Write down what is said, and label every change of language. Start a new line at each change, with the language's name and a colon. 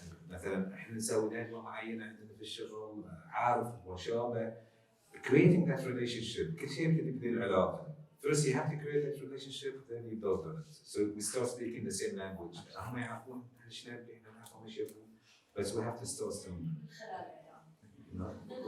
Arabic: مثلا احنا نسوي ندوه معينه عندنا في الشغل عارف وشابه
English: creating that relationship.
Arabic: كل شيء يبتدي بذي العلاقه.
English: First you have to create that relationship, then you build on it. So we start speaking the same language.
Arabic: هم يعرفون احنا ايش نبي، احنا نعرفهم ايش يبون.
English: But we have to start somewhere.